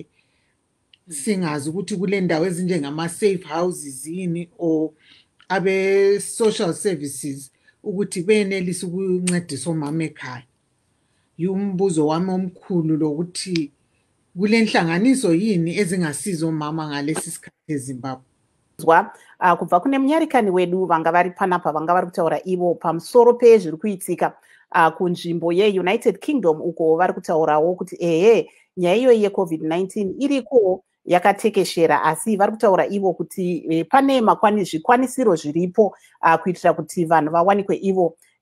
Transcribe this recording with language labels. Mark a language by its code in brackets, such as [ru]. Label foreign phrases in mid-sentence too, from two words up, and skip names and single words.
[nd] Singazi ukuthi kule ndawo ezinjengama- [en] safe houses [nd] yini or abe-social services ukuthi benelise ukuncedisa omama ekhaya. Yumbuzo wami omkhulu lokuthi kule nhlanganiso yini ezingasiza omama ngalesi sikhathi eZimbabwe. [sn] Kubva kune munyarikani wedu vanga vari panapa vanga vari kutaura ivo pamusoro pezviri kuitika kunzvimbo yeUnited Kingdom, uko vari kutaurawo kuti nyaya iyoyi yeCovid-19 iriko yakatekeshera, asi vari kutaura ivo kuti pane zvikwanisiro zviripo kuitira kuti vanhu vawanikwe ivo